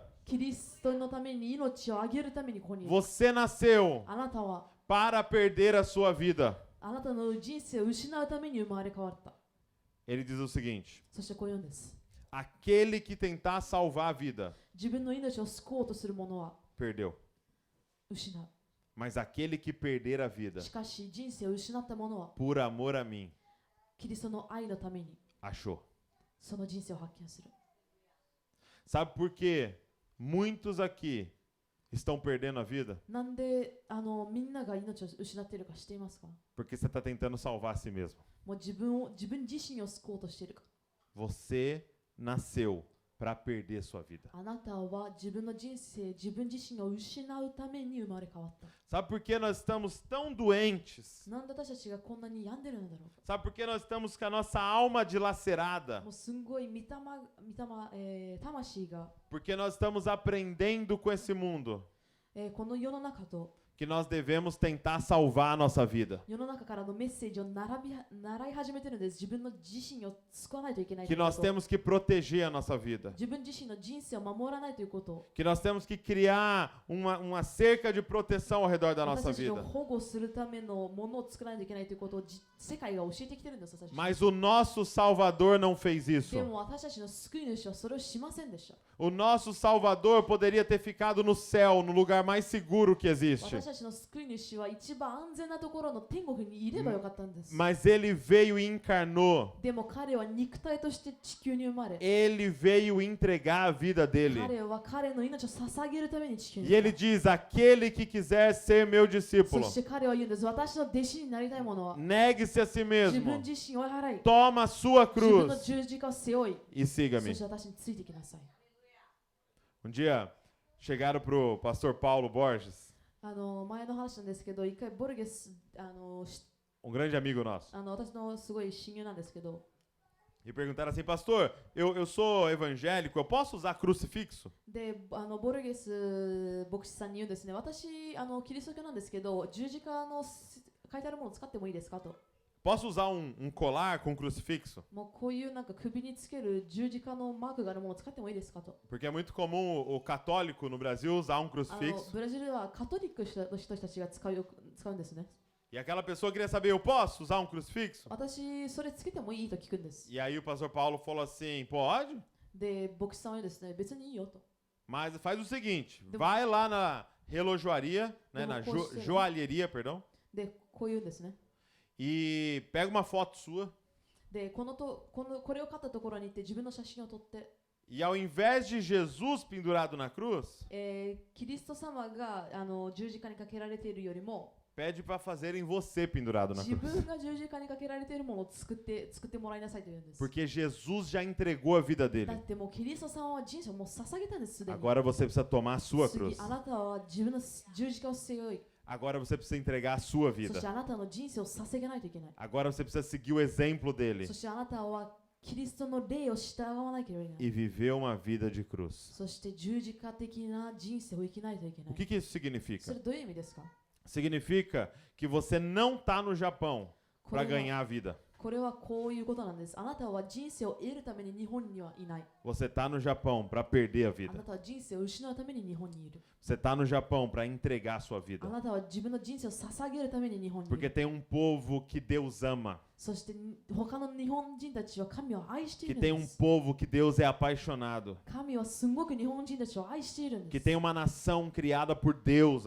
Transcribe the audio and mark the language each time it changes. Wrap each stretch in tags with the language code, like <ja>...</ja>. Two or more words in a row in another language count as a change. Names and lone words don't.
<ja>キリストのために命をあげるためにここにいる。</ja> <pt>Você nasceu</pt> <ja>あなたは</ja> <pt>para perder a sua vida.</pt> <ja>あなたの人生を失うために生まれ変わった。</ja> <pt>Ele diz o seguinte:</pt> <ja>そしてこう言うんです。</ja> <pt>aquele que tentar salvar a vida,</pt> <ja>自分の命を救おうとする者は</ja> <pt>perdeu.</pt> <ja>失う。</ja> <pt>Mas aquele que perder a vida</pt> <ja>しかし人生を失った者は</ja> <pt>por amor a mim,</pt> <ja>キリストの愛のために</ja> <pt>achou.</pt> <ja>その人生を発見する。</ja> <pt>Sabe por que muitos aqui estão perdendo a vida?</pt> <ja>なんでみんなが命を失っているか知っていますか？</ja> <pt>Porque você está tentando salvar a si mesmo.</pt> <ja>もう自分自身を救おうとしているか。</ja> <pt>Você nasceu para perder sua vida.</pt> <ja>あなたは自分の人生、自分自身を失うために生まれ変わった。</ja> <pt>Sabe por que nós estamos tão doentes?</pt> <ja>なんで私たちがこんなに病んでるのだろうか。</ja> <pt>Sabe por que nós estamos com a nossa alma dilacerada?</pt> <ja>もうすんごい魂が、</ja> <pt>Porque nós estamos aprendendo com esse mundo</pt> <ja>この世の中と</ja> <pt>que nós devemos tentar salvar a nossa vida.</pt> <ja>世の中からのメッセージを習い始めてるんです。自分の自身を救わないといけないと</ja> <pt>Que</pt> <ja>いうこ</ja> <pt>nós</pt> <ja>と。</ja> <pt>temos que proteger a nossa vida.</pt> <ja>自分自身の人生を守らないということ。</ja> <pt>Que nós temos que criar uma cerca de proteção ao redor da</pt> <ja>私</ja> <pt>nossa</pt> <ja>たちを</ja> <pt>vida.</pt> <ja>保護するためのものを作らないといけないということを世界が教えてきてるんです。私たち</ja> <pt>Mas o nosso Salvador não fez isso.</pt> <ja>でも私たちの救い主はそれをしませんでした。</ja> <pt>O nosso Salvador poderia ter ficado no céu, no lugar mais seguro que existe.</pt> <ja>私たちの救い主は一番安全なところの天国にいればよかったんです。</ja> <pt>Mas ele veio e encarnou.</pt> <ja>でも彼は肉体として地球に生まれ、</ja> <pt>Ele veio entregar a vida dele.</pt> <ja>彼は彼の命を捧げるために地球に</ja> <pt>E</pt> <ja>来</ja> <pt>ele</pt> <ja>た。</ja> <pt>diz: aquele que quiser ser meu</pt> <ja>そ</ja> <pt>discípulo,</pt> <ja>して彼は言うんです。私の弟子になりたい者は</ja> <pt>negue-se a si</pt> <ja>自分</ja> <pt>mesmo,</pt> <ja>自身を追い払い、</ja> <pt>toma a sua</pt> <ja>自分の</ja> <pt>cruz</pt> <ja>十字架を背負い、</ja> <pt>e</pt> <ja>そ</ja> <pt>siga-me.</pt> <ja>して私についてきなさい。</ja> <pt>Dia chegaram pro pastor Paulo Borges,</pt> <ja>前の話なんですけど、一回ボルゲス、</ja> <pt>grande amigo nosso,</pt> <ja>私のすごい親友なんですけど、</ja> <pt>e perguntaram assim: pastor, eu sou evangélico, eu posso usar crucifixo?</pt> <ja>で、ボルゲス牧師さんに言うんですね、私、キリスト教なんですけど、十字架の書いてあるものを使ってもいいですかと。</ja> <pt>Posso usar colar com crucifixo?</pt> <ja>もうこういうなんか首につける十字架のマークがあるものを使ってもいいですかと。</ja> <pt>Porque é muito comum o católico no Brasil usar crucifixo.</pt> <ja>ブラジルではカトリックの人たちが使うんですね。</ja> <pt>E aquela pessoa queria saber: eu posso usar crucifixo?</pt> <ja>私、それつけてもいいと聞くんです。</ja> <pt>E aí o pastor Paulo falou assim: pode,</pt> <ja>で、牧師さんはですね、別にいいよと。</ja> <pt>mas faz o seguinte, vai lá na relojoaria, né, na joalheria, perdão,</pt> <ja>で、こう言うんですね。</ja> <pt>e pega uma foto sua</pt> <ja>で、これを買ったところに行って自分の写真を撮って、</ja> <pt>e ao invés de Jesus pendurado na cruz,</pt> <ja>キリスト様が十字架にかけられているよりも、</ja> <pt>pede para fazerem você pendurado na</pt> <ja>自</ja> <pt>cruz.</pt> <ja>分が十字架にかけられているものを作ってもらいなさいと言うんです。</ja> <pt>Porque Jesus já entregou a vida</pt> <ja>だ</ja> <pt>dele.</pt> <ja>ってもうキリストさんは人生をもう捧げたんです、すでに。</ja> <pt>Agora você precisa tomar a sua</pt> <ja>次</ja> <pt>cruz.</pt> <ja>あなたは自分の十字架を背負い、</ja> <pt>Agora você precisa entregar a sua</pt> <ja>そし</ja> <pt>vida.</pt> <ja>てあなたの人生を捧げないといけない。</ja> <pt>Agora você precisa seguir o exemplo dele</pt> <ja>そしてあなたはキリストの霊を従わなければいけない。</ja> <pt>e viver uma vida de cruz.</pt> <ja>そして十字架的な人生を生きないといけな</ja> <pt>O</pt> <ja>い。</ja> <pt>que isso</pt> <ja>そ</ja> <pt>significa?</pt> <ja>れどういう意味ですか？</ja> <pt>Significa que você não está no Japão</pt> <ja>こ</ja> <pt>para</pt> <ja>れは</ja> <pt>ganhar a vida.</pt> <ja>これはこういうことなんです。あなたは人生を得るために日本にはいない。</ja> <pt>Você está no Japão para perder a</pt> <ja>あ</ja> <pt>vida.</pt> <ja>なたは人生を失うために日本にいる。</ja> <pt>Você está no Japão para entregar a sua</pt> <ja>あ</ja> <pt>vida.</pt> <ja>なたは自分の人生を捧げるために日本にい</ja> <pt>Porque</pt> <ja>る。</ja> <pt>tem povo que Deus ama.</pt> <ja>そして他の日本人たちは神を愛してい</ja> <pt>Que</pt> <ja>るん</ja> <pt>tem</pt> <ja>です</ja> <pt>povo que Deus é apaixonado.</pt> <ja>神はすごく日本人たちを愛しているん</ja> <pt>Que</pt> <ja>です。</ja> <pt>tem uma nação criada por Deus</pt>